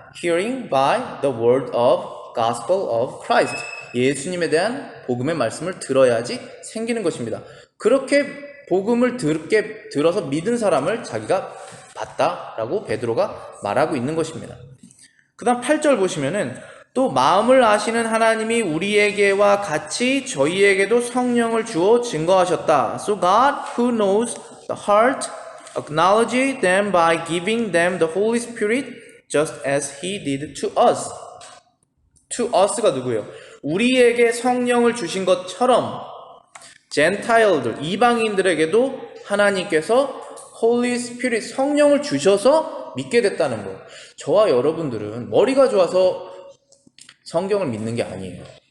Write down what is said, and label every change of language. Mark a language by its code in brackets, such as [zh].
[en] Hearing by the word of gospel of Christ. [ko] 예수님에 대한 복음의 말씀을 들어야지 생기는 것입니다. 그렇게 복음을 들어서 믿은 사람을 자기가 봤다라고 베드로가 말하고 있는 것입니다. 그 다음 8절 보시면은 또 마음을 아시는 하나님이 우리에게와 같이 저희에게도 성령을 주어 증거하셨다. [en] So God who knows the heart acknowledged them by giving them the Holy Spirit just as He did to us. To us [ko] 가 누구예요? 우리에게 성령을 주신 것처럼 젠타일들, 이방인들에게도 하나님께서 Holy Spirit, 성령을 주셔서 믿게 됐다는 거예요. 저와 여러분들은 머리가 좋아서 성경을 믿는 게 아니에요.